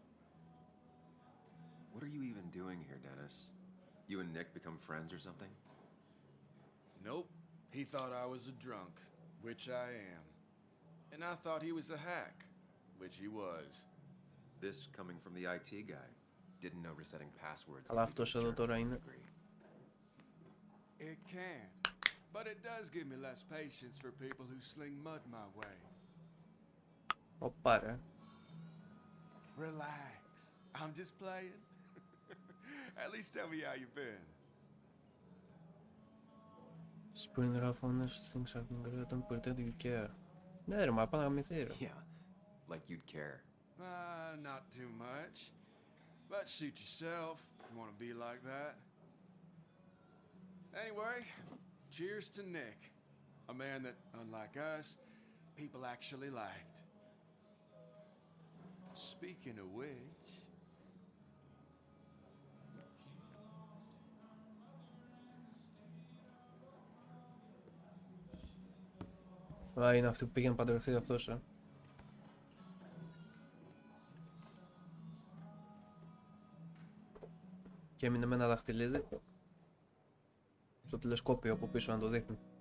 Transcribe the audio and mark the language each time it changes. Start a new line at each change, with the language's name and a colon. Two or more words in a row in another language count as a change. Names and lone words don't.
English: What are you even doing here, Dennis? You and Nick become friends or something? Nope. He thought I was a drunk, which I am. And I thought he was a hack, which he was. This coming from the IT guy. Didn't know resetting passwords.
Greek: Αλλά αυτός εδώ τώρα είναι.
English: It can. But it does give me less patience for people who sling mud my way.
Greek: Οπα ρε.
English: Relax. I'm just playing. At least tell me how you've been. Spring rough honest things have been great. Don't pretend you care.
Greek: Ναι ρε, μα πάμε να γαμηθεί ρε.
English: Yeah, like you'd care. Not too much. But suit yourself if you want to be like that. Anyway, cheers to Nick. A man that, unlike us, people actually liked. Speaking of which...
Greek: Α, είναι αυτή που πήγε να παντρευτεί αυτός, Και έμεινε με ένα δαχτυλίδι στο τηλεσκόπιο από πίσω να το δείχνει.